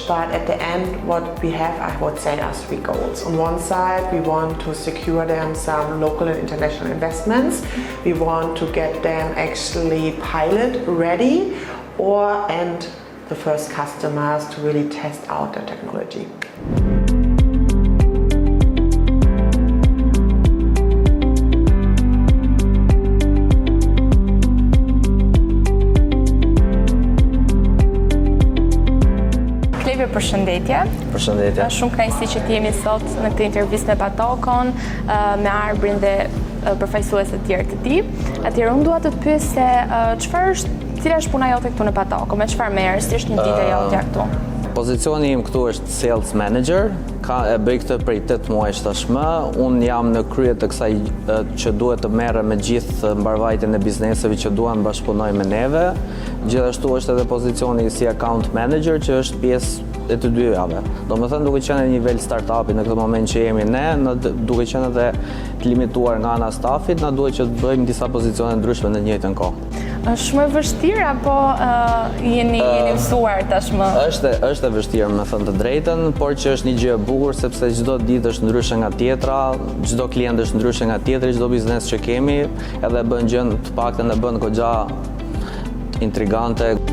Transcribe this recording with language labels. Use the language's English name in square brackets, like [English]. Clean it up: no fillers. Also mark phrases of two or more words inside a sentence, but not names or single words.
[English] But at the end, what we have, I would say, are three goals. On one side, we want to secure them some local and international investments. We want to get them actually pilot ready and the first customers to really test out their technology. [Albanian] Përshëndetje. Përshëndetje. Është shumë kënaqësi që të jemi sot në këtë intervistë me Patokon, me Arbrin dhe përfaqësues të tjerë të tij. Atëherë unë dua të të pyes se cila është puna jote këtu në Patoko, me çfarë merresh, si është një ditë e jotja këtu? Pozicioni im këtu është [English] sales manager, [Albanian] e bëj këtë prej 8 muajsh tashmë. Unë jam në krye të kësaj që duhet të merre me gjithë mbarvajtjen e bizneseve që duan bashkëpunoj me neve. Gjithashtu është edhe pozicioni si [English] account manager [Albanian] që është pjesë e të dyjave. Domethënë duke qenë në nivel startupi në këtë moment që jemi ne, duke qenë edhe të limituar nga ana stafit, na duhet që të bëjmë disa pozicione ndryshme në të njëjtën kohë. Është shumë e vështirë apo jeni mësuar tashmë? Është e vështirë, me thënë të drejtën, por që është një gjë e bukur sepse çdo ditë është ndryshe nga tjetra, çdo klient është ndryshe nga tjetri, çdo biznes që kemi, edhe bën gjën të paktën e bën goxha intrigante.